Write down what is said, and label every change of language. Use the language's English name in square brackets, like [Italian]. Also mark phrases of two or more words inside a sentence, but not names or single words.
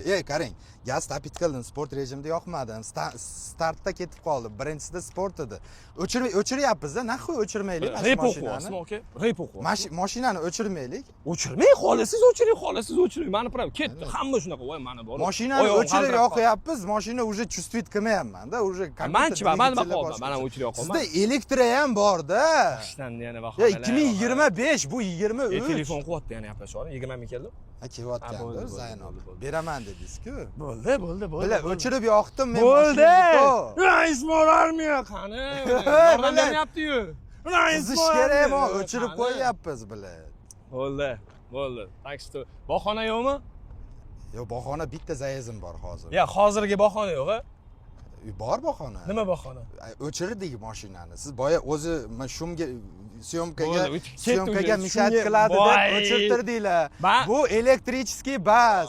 [Uzbek] Qarang, gaz tapit qildim, sport rejimida yoqmadi. Startda ketib qoldi. Birinchisida sport edi. O'chiryapmiz-da, naxuy o'chirmaylik mashinani. Mashinani o'chirmaylik. O'chirmang, xohlasiz o'chiring. Mani prav ketdi. Hamma shunaqa, voy mana bor. Mashinani o'chirib yoqyapmiz, mashina [Russian] уже чувствовать [Uzbek] qilmayapman-da, уже man nima qoldi? Mana o'chirib yoqolman. Sizda elektri ham bor-da. Ishlandi yana bahonalar. 2025, bu 23. Telefon qilyapti yana gaplashyapti. 20 ming keldi. Kelyapgandir, Zaynab. Beraman dedingiz-ku. Bo'ldi. Bilar o'chirib yoqdim men. Bo'ldi. Rais borarmiyo qani? Yordam beryapti-yu. Qizish kerak, o'chirib qo'yyapmiz bilar. Bo'ldi. [Russian] Так что [Uzbek] bahona yo'qmi? Yo'q, bahona bitta zayezim bor hozir. Hozirgi bahona yo'q-a? Bor bahona. Nima bahona? O'chirdik mashinani. Siz boya o'zi shunga syomkaga mishat qiladi deb o'chirtirdinglar. Bu elektrichеский bas.